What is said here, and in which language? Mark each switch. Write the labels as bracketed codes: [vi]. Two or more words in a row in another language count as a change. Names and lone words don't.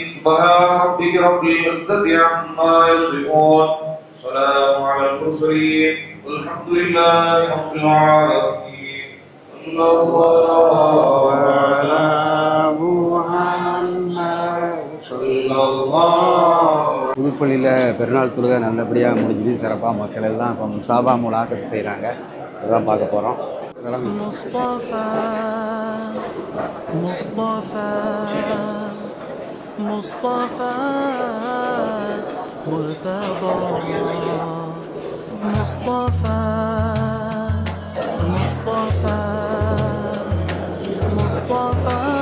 [ar] سبحان ربك رب العزة عما يصفون والسلام على المرسلين والحمد لله رب العالمين. صلى الله على محمد صلى الله. [ta] புதுப்பள்ளியில் பெருநாள் தொழுகை நல்லபடியாக முடிஞ்சுது. சிறப்பாக மக்கள் எல்லாம் இப்போ [ar] مصافحة ملاقاة [ta] செய்கிறாங்க. இதெல்லாம் பார்க்க போகிறோம். [ar] مصطفى مصطفى مصطفى مرتضى مصطفى مصطفى مصطفى